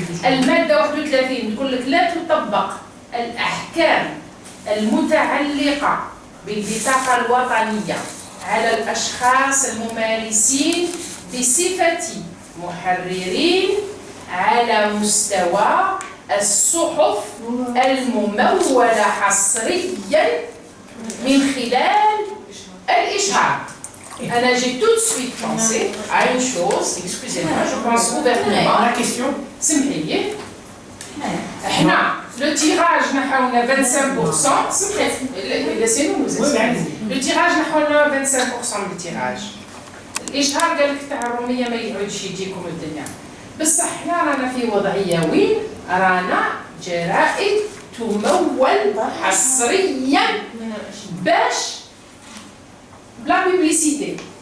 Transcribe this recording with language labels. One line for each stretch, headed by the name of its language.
Arabic: المادة 31 تقول لك لا تطبق الأحكام المتعلقة بالبطاقة الوطنية على الأشخاص الممارسين بصفة محررين على مستوى الصحف الممولة حصريا من خلال الإشهار.
French: أنا j'ai tout de suite pensé à une chose, excusez-moi, je pense ouvertement. La question
Arabic: سمحي لي. احنا لو تيراج نحونا 25%. سمحي
French: laissez-nous nous expliquer.
Arabic: لو تيراج نحونا 25% من التيراج. الإشهار قال لك تاع الرومية ما يقعدش يجيكم الدنيا. بصح احنا رانا في وضعية وين رانا جرائد تمول حصريا باش بلا بيبليسيتي.